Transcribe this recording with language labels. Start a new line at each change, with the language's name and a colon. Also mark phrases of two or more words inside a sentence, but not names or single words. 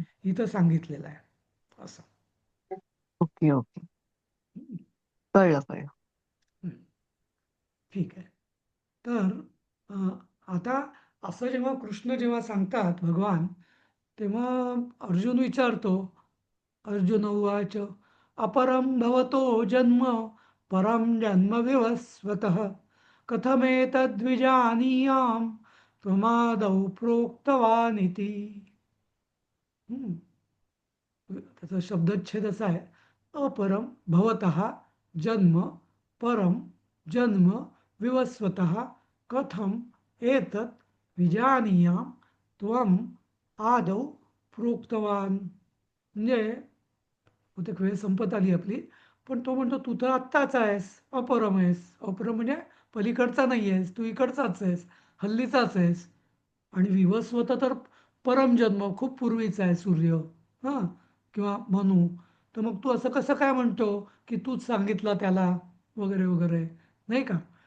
Marathi: इथं सांगितलेला आहे असं. ओके ओके कळलं कळलं. हं, ठीक आहे. तर अ, आता असं जेव्हा कृष्ण जेव्हा सांगतात भगवान, तेव्हा अर्जुन विचारतो,
Sanskrit: अर्जुन उवाच अपरं भवतो जन्म परं जन्म विवस्वतः कथमेतद्विजानीयां त्वमादौ प्रोक्तवानिति. हं.
Marathi: त्याचा शब्दच्छेद असा आहे
Sanskrit: अपरम भवतः जन्म परम जन्म विवस्वतः कथम एतत् विजानीयां त्वम आदौ प्रोक्तवान.
Marathi: म्हणजे बहुतेक वेळ संपत आली आपली पण तो म्हणतो तू तर आत्ताच आहेस अपरम आहेस. अपरम म्हणजे पलीकडचा नाही आहेस तू इकडचाच आहेस हल्लीचाच आहेस आणि विवस्वत तर परमजन्म खूप पूर्वीचा आहे सूर्य हां किंवा मनू तर मग तू असं कसं काय म्हणतो की तूच सांगितलं त्याला वगैरे वगैरे, नाही का?